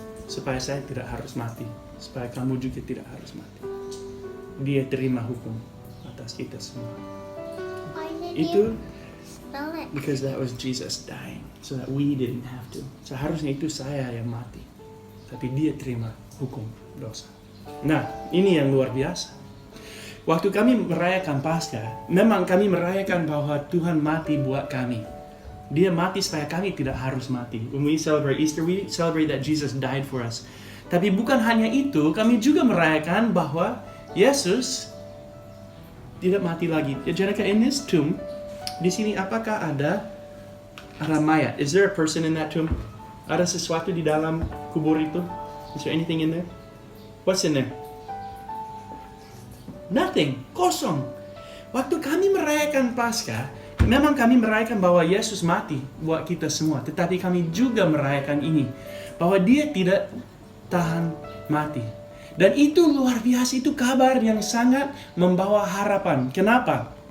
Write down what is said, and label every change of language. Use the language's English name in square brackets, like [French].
[Indonesian] Supaya saya tidak harus mati. Supaya kamu juga tidak harus mati. Dia terima hukum atas kita semua. [English] Itu because that was Jesus dying. So that we didn't have to. [Indonesian] Seharusnya itu saya yang mati. Tapi dia terima hukum dosa. Nah, ini yang luar biasa. Waktu kami merayakan Paskah, memang kami merayakan bahwa Tuhan mati buat kami. Dia mati supaya kami tidak harus mati. [English] When we celebrate Easter, we celebrate that Jesus died for us. [Indonesian] Tapi bukan hanya itu, kami juga merayakan bahwa Yesus tidak mati lagi. Jadi in this tomb, di sini apakah ada mayat? [English] Is there a person in that tomb? Ada sesuatu di dalam kubur itu? Is there anything in there? What's in there? Nothing, kosong. [Indonesian] Waktu kami merayakan Paskah, memang kami merayakan bahwa Yesus mati buat kita semua. Tetapi kami juga merayakan ini, bahwa dia tidak tahan mati. Dan itu luar biasa, itu kabar yang sangat membawa harapan. Kenapa?